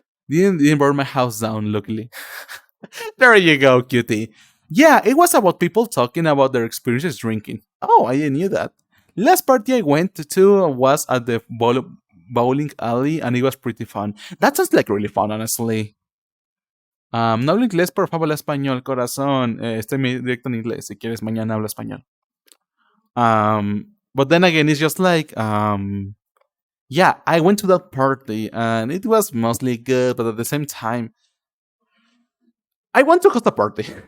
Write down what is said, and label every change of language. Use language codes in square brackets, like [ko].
[en] Didn't burn my house down, luckily. There you go, cutie. Yeah, it was about people talking about their experiences drinking. Oh, I didn't knew that. Last party I went to was at the bowling alley, and it was pretty fun. That sounds like really fun, honestly. [es] No hablo inglés, pero hablo español, corazón. Estoy directo en inglés. Si quieres, mañana hablo español. [en] But then again, it's just like, yeah, I went to that party, and it was mostly good, but at the same time, I want to host a party.